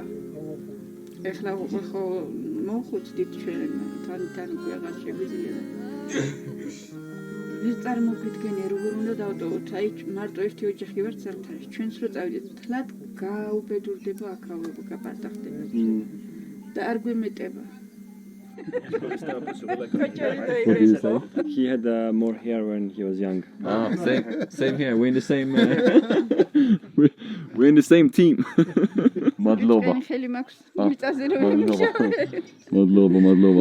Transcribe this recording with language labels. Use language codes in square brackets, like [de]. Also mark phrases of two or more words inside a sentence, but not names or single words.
[ka] ეხლა ხო მოხუცდით ჩვენ თან ვეღარ შეგვიძლია. ეს წარმოგვიდგენია როგორ უნდა დავტოვოთ. აი მარტო ერთი ოჯახი ვართ ზამთარში. ჩვენც რო წავიდეთ, თლად გაუბედურდება აქაურობა, გაპარტახდება. და არ გვემეტება. [en] What did you say? He had more hair when he was young. Ah, same here. We're in the same. We're in the same team. [ka] Madlova. Madlova.